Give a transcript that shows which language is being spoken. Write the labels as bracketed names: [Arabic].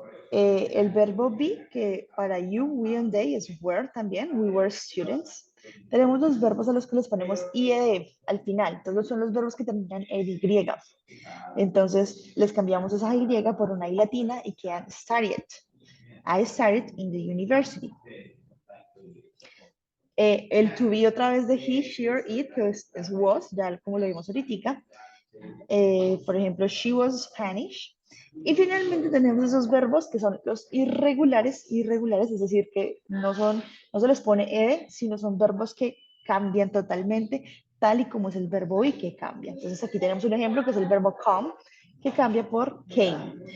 [Spanish] El verbo be, que para you, we and they es were también, [English] we were students. [Spanish] Tenemos los verbos a los que les ponemos ied al final, todos son los verbos que terminan en y. Entonces les cambiamos esa y por una i latina y quedan started. [English] I started in the university. [Spanish] El to be otra vez de he, she or it, que es was, ya como lo vimos ahorita. Por ejemplo, [English] she was Spanish. [Spanish] Y finalmente tenemos esos verbos que son los irregulares, es decir, que no se les pone ed, sino son verbos que cambian totalmente, tal y como es el verbo be que cambia. Entonces aquí tenemos un ejemplo que es el verbo come, que cambia por came.